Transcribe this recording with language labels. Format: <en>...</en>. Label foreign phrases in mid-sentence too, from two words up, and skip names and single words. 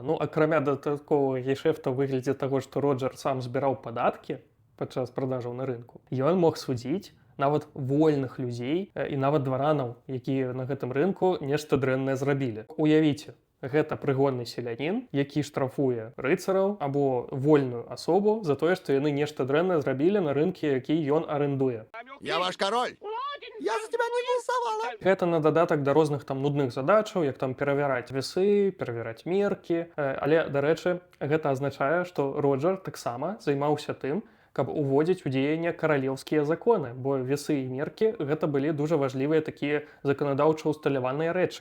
<be>Ну, акрамя дадатковага гешэфта ў выглядзе таго, што Роджер сам збіраў падаткі падчас продажаў на рынку, ён мог судзіць нават вольных людзей і нават дваранаў, якія на гэтым рынку нешта дрэннае зрабілі. Уявіце, гэта прыгонны селянін, які штрафуе рыцараў або вольную асобу за тое, што яны нешта дрэннае зрабілі на рынке, які ён арэндуе.</be> <ru>Я ваш король! Я за тебя не голосовала!</ru> <be>Гэта на дадатак да розных там нудных задачаў, як там перавяраць весы, перавяраць меркі. Але, дарэчы, гэта азначае, што Роджер таксама займаўся тым, каб уводзіць у дзеянне каралеўскія законы, бо весы і меркі гэта былі дужа важлівыя такія заканадаўча усталяваныя рэчы.</be>